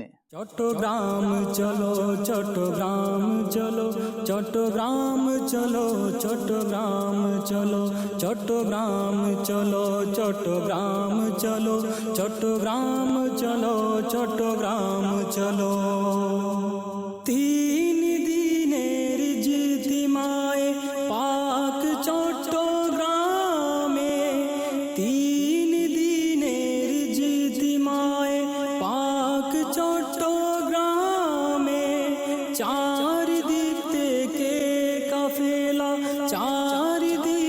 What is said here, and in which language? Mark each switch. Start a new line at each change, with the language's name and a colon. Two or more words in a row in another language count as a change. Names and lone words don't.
Urdu: چٹوگرام چلو چٹوگرام چلو چٹوگرام چلو چٹوگرام چلو چٹوگرام چلو چٹوگرام چلو چٹوگرام چلو چٹوگرام چلو.
Bangla: 3 দিনের ইজতিমায়ে পাক চট্টগ্রামে, 3 দিনের ইজতিমায়ে পাক চট্টগ্রামে, 4 দিক থেকে কাফেলা, 4